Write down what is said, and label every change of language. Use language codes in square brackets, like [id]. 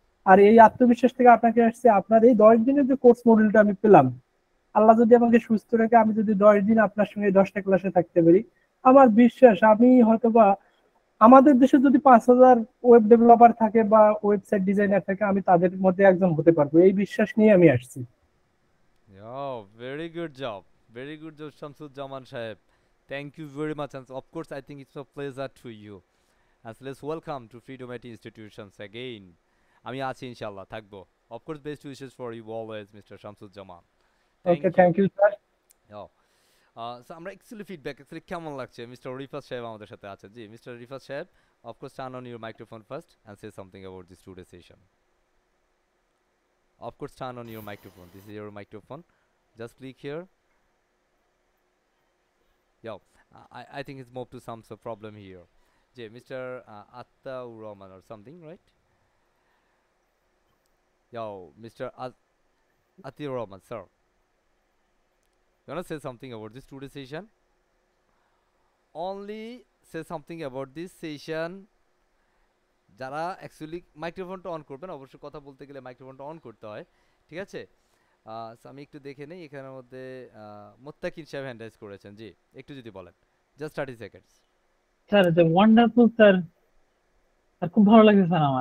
[bn] আর এই আত্মবিশ্বাস থেকে আপনাকে আসছে, আপনার এই 10 দিনের যে কোর্স মডিউলটা আমি পেলাম, আল্লাহ যদি আমাকে সুস্থ রেখে আমি যদি 10 দিন আপনার সঙ্গে 10টা ক্লাসে থাকতে পারি, আমার বিশ্বাস আমি হয়তোবা আমাদের দেশে যদি 5,000 ওয়েব ডেভেলপার থাকে বা ওয়েবসাইট ডিজাইনার থাকে, আমি তাদের মধ্যে একজন হতে পারবো, এই বিশ্বাস নিয়ে আমি আসছি। [en] Very good job Shamsud-Jaman Saab. Thank you very much, and of course I think it's a pleasure to you. And so let's welcome to Freedom IT Institutions again. [bn] আমি আছি ইনশাআল্লাহ থাকবো। [en] Of course best wishes for you always, Mr. Shamsuzzaman. Okay, Thank you. Thank you sir. Oh. [bn] So আমরা actually feedback actually কেমন লাগছে, mister Rifat সাহেব আমাদের সাথে আছেন। [en] জি মিস্টার রিফাত সাহেব, of course turn on your microphone first and say something about this today session. Of course turn on your microphone. This is your microphone. Just click here. Yo, I think it's moved to some sort of problem here. J Mr. Attaur Rahman or something, right? Yo, Mr. Attaur Rahman, sir. You wanna say something about this today session? Only say something about this session. [bn] যারা actually মাইক্রোফোনটা on করবেন, অবশ্যই কথা বলতে গেলে মাইক্রোফোনটা on করতে হয়, ঠিক আছে? So আমি একটু দেখে নেই এখানের মধ্যে মোত্তাকিন সাহেব হ্যান্ড রাইজ করেছেন। জি একটু যদি বলেন, জাস্ট 30 সেকেন্ডস। স্যার যে ওয়ান্ডারফুল স্যার, স্যার খুব ভালো লাগছে স্যার।